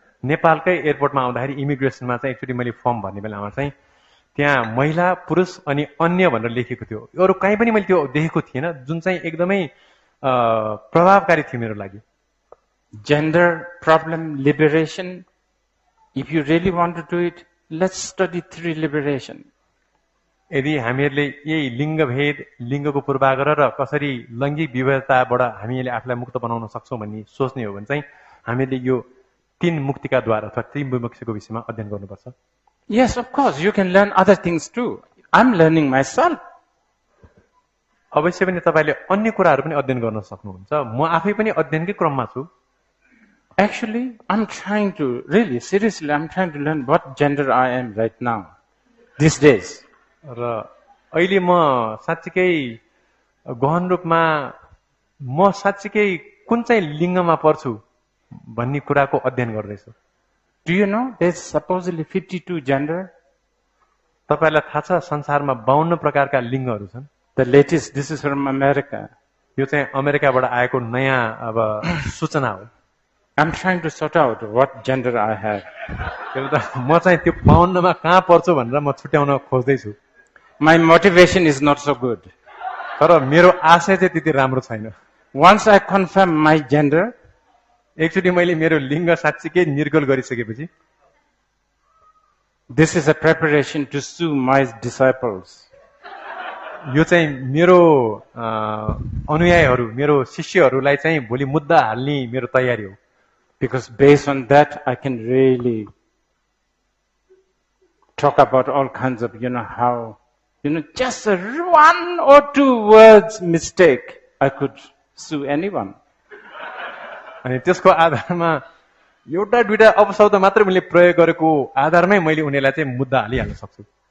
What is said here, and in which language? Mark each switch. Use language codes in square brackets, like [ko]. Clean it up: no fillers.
[ne] नेपालकै एयरपोर्टमा आउँदाखेरि इमिग्रेसनमा चाहिँ एकचोटि मैले फर्म भर्ने बेलामा चाहिँ त्यहाँ महिला पुरुष अनि अन्य भनेर लेखेको थियो। अरू कहीँ पनि मैले त्यो देखेको थिएन, जुन चाहिँ एकदमै प्रभावकारी थियो मेरो लागि। [en] Gender problem liberation. If you really want to do it, let's study 3 liberation. [ne] यदि हामीहरूले यही लिङ्गभेद, लिङ्गको पूर्वाग्रह र कसरी लैङ्गिक विविधताबाट हामीले आफूलाई मुक्त बनाउन सक्छौँ भन्ने सोच्ने हो भने चाहिँ हामीले यो 3 मुक्तिका द्वार अथवा 3 विमुक्तिको विषयमा अध्ययन गर्नुपर्छ। [en] Yes, of course, you can learn other things too. I'm learning myself. [ne] अवश्य पनि तपाईले अन्य कुराहरू पनि अध्ययन गर्न सक्नुहुन्छ। म आफै पनि अध्ययनकै क्रममा छु। [en] Actually, I'm trying to, really, seriously, I'm trying to learn what gender I am right now, these days. [ne] र अहिले म साच्चीकै गहन रूपमा म साच्चीकै कुन चाहिँ लिङ्गमा पर्छु भन्ने कुराको अध्ययन गर्दैछु। [en] Do you know there's supposedly 52 gender? [ne] तपाईलाई थाहा छ संसारमा 52 प्रकारका लिङ्गहरू छन्। [en] The latest, this is from America. [ne] यो चाहिँ अमेरिकाबाट आएको नयाँ अब सूचना हो। [en] I'm trying to sort out what gender I have. [ne] म चाहिँ त्यो 52 मा कहाँ पर्छु भनेर म छुट्याउन खोज्दैछु। [en] My motivation is not so good. [ne] तर मेरो आशय चाहिँ त्यति राम्रो छैन। [en] Once I confirm my gender, [ne] एकचोटि मैले मेरो लिङ्ग साच्चीकै निर्गोल गरिसकेपछि [en] this is a preparation to sue my disciples. [ne] यो चाहिँ मेरो अनुयायीहरू, मेरो शिष्यहरूलाई चाहिँ भोलि मुद्दा हाल्ने मेरो तयारी हो। [en] Because based on that, I can really talk about all kinds of, how, just a 1 or 2 words mistake, I could sue anyone. [ne] अनि त्यसको आधारमा एउटा दुईटा अपशब्द मात्र मैले प्रयोग गरेको आधारमै मैले उनीहरूलाई चाहिँ मुद्दा हालिहाल्न सक्छु।